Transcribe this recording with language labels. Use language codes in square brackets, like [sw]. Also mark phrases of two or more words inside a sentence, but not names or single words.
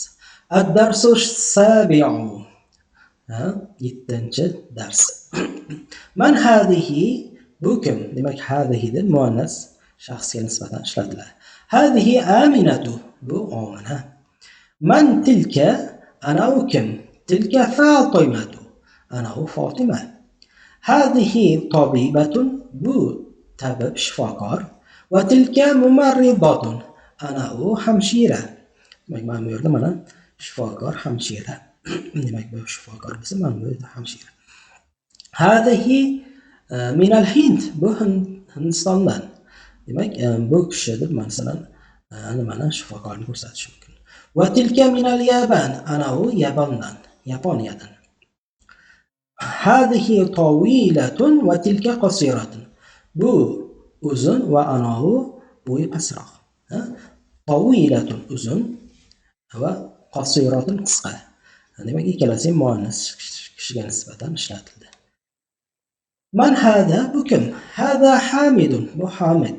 [ar] الدرس سابع. 7-dars. من هذه [uz] bu kim? Demak, hadihi deb muannas shaxsga nisbatan ishlatiladi. Hadihi Aminatu bu Omina. [ar] من تلك [uz] ana u kim? [ar] تلك فاطمة. أنا فاطمة. هذه طبيبة [uz] bu tabib shifokor [ar] وتلك ممرضة [uz] ana hamshira. demak bu yerda mana shifokor hamshira demak bu shifokor bo'lsa mana bu yerda hamshira. [ar] هذه من الهند [uz] bu Hindistondan. Demak bu kishi deb masalan mana shifokorni ko'rsatish mumkin. [ar] وتلك من اليابان [uz] ana Yapondan, Yaponiyadan. [ar] هذه طويلة وتلك قصيرة. [uz] bu uzun va anavi bo'yi pastroq. طويلة uzun va qasiratun qisqa. Demak ikkalasi muannas kishiga nisbatan ishlatildi. [ar] من هذا [uz] bu kim? [ar] هذا حميد [uz] bu Hamid.